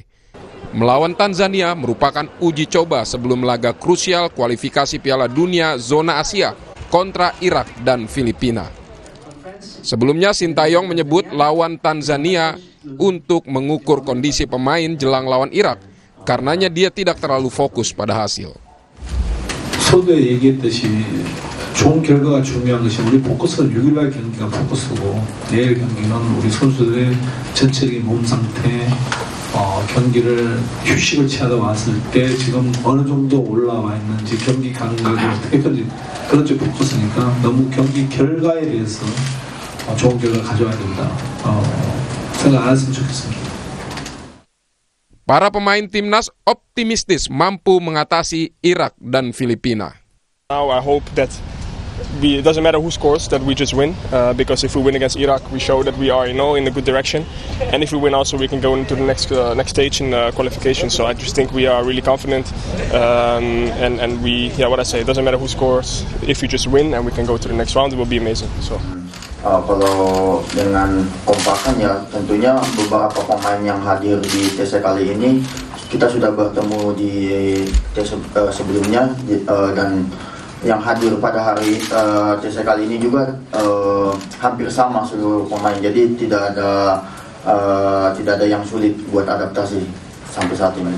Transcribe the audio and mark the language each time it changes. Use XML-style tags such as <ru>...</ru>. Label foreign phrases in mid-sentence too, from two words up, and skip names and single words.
<id>Melawan Tanzania merupakan uji coba sebelum laga krusial kualifikasi Piala Dunia zona Asia kontra Irak dan Filipina. Sebelumnya Sintayong menyebut lawan Tanzania untuk mengukur kondisi pemain jelang lawan Irak, karenanya dia tidak terlalu fokus pada hasil.</id> <ko>서두에 얘기했듯이 좋은 결과가 중요한 것이 우리 포커스는 6일날 경기가 포커스고 내일 경기는 우리 선수들의 전체적인 몸 상태, 경기를 휴식을 취하다 왔을 때 지금 어느 정도 올라와 있는지 경기 감각이 어떻게 큰지 그런 쪽 포커스니까 너무 경기 결과에 대해서 좋은 결과 가져와야 된다 생각 안 했으면 좋겠습니다.</ko> <id>Para pemain timnas optimistis mampu mengatasi Irak dan Filipina.</id> <en>Now I hope that it doesn't matter who scores, that we just win. Because if we win against Iraq, we show that we are, in a good direction. And if we win, also we can go into the next stage in qualification. So I just think we are really confident. And we, what I say, it doesn't matter who scores. If we just win and we can go to the next round, it will be amazing. So.</en> <id>Kalau dengan kompakan ya tentunya beberapa pemain yang hadir di TC kali ini kita sudah bertemu di TC sebelumnya dan yang hadir pada hari TC kali ini juga hampir sama seluruh pemain, jadi tidak ada yang sulit buat adaptasi sampai saat ini.</id>